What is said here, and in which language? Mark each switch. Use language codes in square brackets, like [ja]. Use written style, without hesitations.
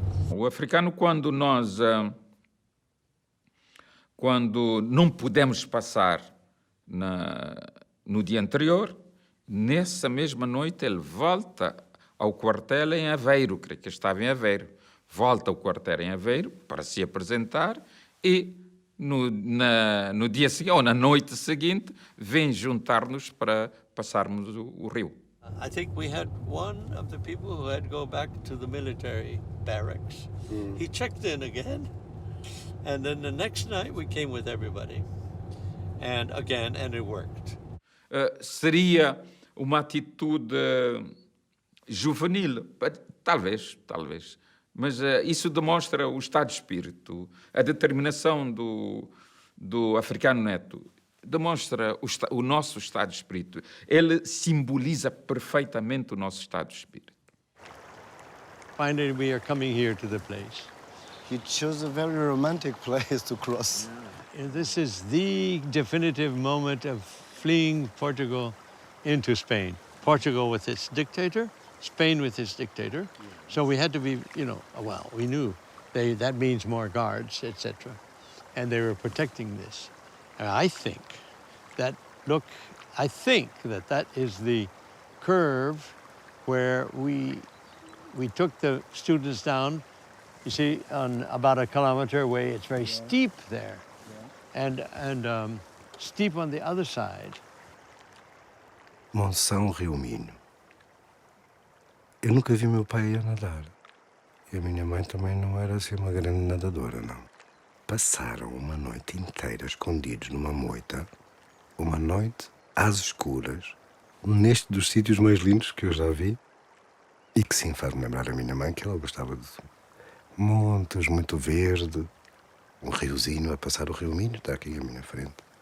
[pt] O africano, quando não pudemos passar no dia anterior, nessa mesma noite ele volta ao quartel em Aveiro, creio que estava em Aveiro, volta ao quartel em Aveiro para se apresentar e no dia seguinte, ou na noite seguinte, vem juntar-nos para passarmos o rio. [en] I think we had one of the people who had to go back to the military barracks. He checked in again, and then the next night we came with everybody, and it worked. [pt] Seria uma atitude juvenil, talvez, mas isso demonstra o estado de espírito, a determinação do africano neto. Demonstra o nosso estado de espírito. Ele simboliza perfeitamente o nosso estado de espírito. [en] Finally, we are coming here to the place. You chose a very romantic place to cross. And this is the definitive moment of fleeing Portugal into Spain. Portugal with its dictator, Spain with its dictator. So we had to be, we knew that means more guards, etc. And they were protecting this. And I think that is the curve where we took the students down. You see, on about a kilometer away, it's very steep there, and steep on the other side. [pt] Monção, Rio Minho. Eu nunca vi meu pai a nadar. E a minha mãe também não era assim uma grande nadadora, não. passaram uma noite inteira escondidos numa moita, uma noite às escuras, neste dos sítios mais lindos que eu já vi, e que sim faz-me lembrar a minha mãe, que ela gostava de montes, muito verde, um riozinho a passar, o Rio Minho está aqui à minha frente.